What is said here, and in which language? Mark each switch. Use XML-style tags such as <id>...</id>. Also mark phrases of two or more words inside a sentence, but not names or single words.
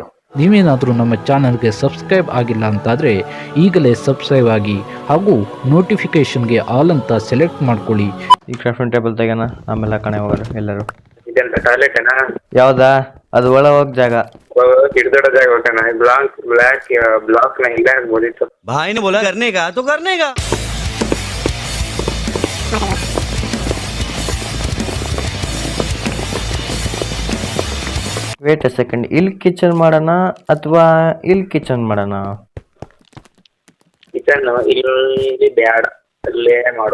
<kn>ನೀವೇನಾದರೂ ನಮ್ಮ ಚಾನಲ್ಗೆ ಸಬ್ಸ್ಕ್ರೈಬ್ ಆಗಿಲ್ಲ ಅಂತಾದರೆ ಈಗಲೇ ಸಬ್ಸ್ಕ್ರೈಬ್ ಆಗಿ ಹಾಗೂ ನೋಟಿಫಿಕೇಶನ್ಗೆ ಆಲ್ ಅಂತ ಸೆಲೆಕ್ಟ್ ಮಾಡ್ಕೊಳ್ಳಿ. ಈ</kn> <en>crafting table</en> <kn>ತೆಗೋಣ, ಆಮೇಲೆ ಕಣೆ ಹೋಗೋರು ಎಲ್ಲರೂ. ಇದೆಂತ ಟಾಯ್ಲೆಟೇನಾ? ಯಾವ್ದಾ ಅದು? ಒಳ ಹೋಗ್ ಜಾಗ, ಹಿಡ್ದೊಡ ಜಾಗ ಹೋಗೋಣ. ಬ್ಲಾಕ್ ನ ಇಲ್ಲೇ ಆಗ್ಬೋದಿತ್ತು.</kn> <hi>भाई ने बोला करने का तो करने का.</hi> <en>wait a second,</en> <kn>ಇಲ್ಲಿ ಕಿಚನ್ ಮಾಡೋಣ ಅಥವಾ ಇಲ್ಲಿ ಕಿಚನ್ ಮಾಡೋಣ? ಕಿಚನ್ ಇಲ್ಲಿ ಬ್ಯಾಡ, ಅಲ್ಲೇ ಮಾಡು.</kn>